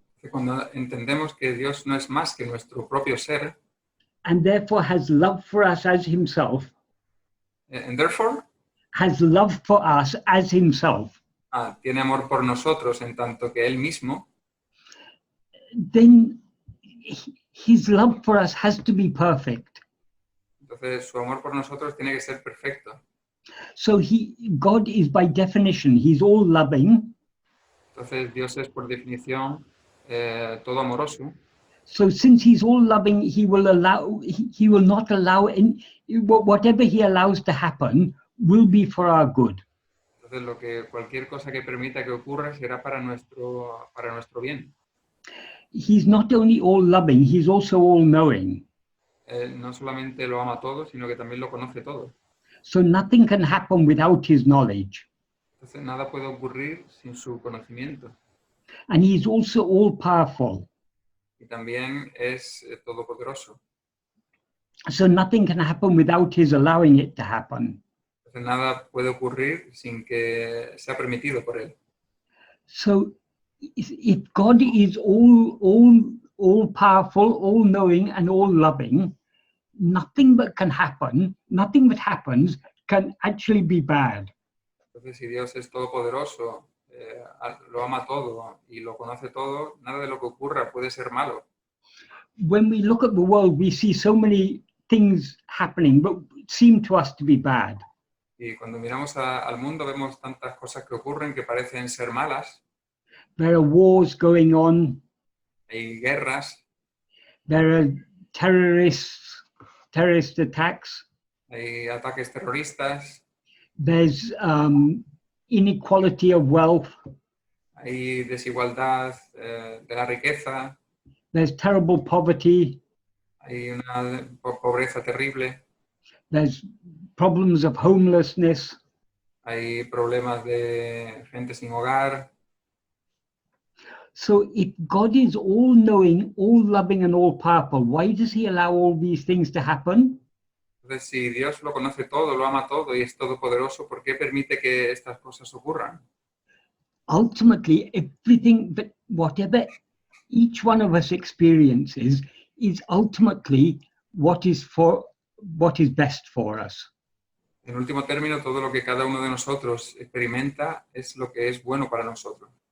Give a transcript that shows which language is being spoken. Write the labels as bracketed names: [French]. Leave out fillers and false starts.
[Spanish] cuando entendemos que Dios no es más que nuestro propio ser, [English] and therefore has love for us as himself, and therefore has love for us as himself, [Spanish] tiene amor por nosotros en tanto que él mismo, [English] then his love for us has to be perfect. [Spanish] Entonces su amor por nosotros tiene que ser perfecto. [English] So God is by definition, he's all loving. [Spanish] Entonces Dios es por definición todo amoroso. [English] So since he's all loving, he will not allow whatever he allows to happen will be for our good. [Spanish] Entonces cualquier cosa que permita que ocurra será para nuestro bien. [English] He's not only all loving, he's also all knowing. [Spanish] No solamente lo ama todo, sino que también lo conoce todo. [English] So nothing can happen without his knowledge. [Spanish] Entonces nada puede ocurrir sin su conocimiento. [English] And he's also all powerful. [Spanish] Y también es todopoderoso. [English] So nothing can happen without his allowing it to happen. [Spanish] Entonces nada puede ocurrir sin que sea permitido por él. [English] So if God is all powerful, all knowing, and all loving, nothing that happens can actually be bad. [Spanish] Entonces si Dios es todopoderoso, lo ama todo y lo conoce todo, nada de lo que ocurra puede ser malo. [English] When we look at the world, we see so many things happening, but seem to us to be bad. [Spanish] Y cuando miramos al mundo vemos tantas cosas que ocurren que parecen ser malas. [English] There are wars going on. [Spanish] Hay guerras, [English] There are terrorist attacks. [Spanish] hay ataques terroristas, [English] There's inequality of wealth. [Spanish] hay desigualdad de la riqueza, [English] There's terrible poverty. [Spanish] hay una pobreza terrible, [English] There's problems of homelessness. [Spanish] hay problemas de gente sin hogar. [English] So if God is all-knowing, all-loving, and all-powerful, why does he allow all these things to happen? [Spanish] Entonces, si Dios lo conoce todo, lo ama todo y es todopoderoso, ¿por qué permite que estas cosas ocurran? [English] Ultimately, everything that whatever each one of us experiences is ultimately what is best for us. [Spanish] En último término, todo lo que cada uno de nosotros experimenta es lo que es bueno para nosotros.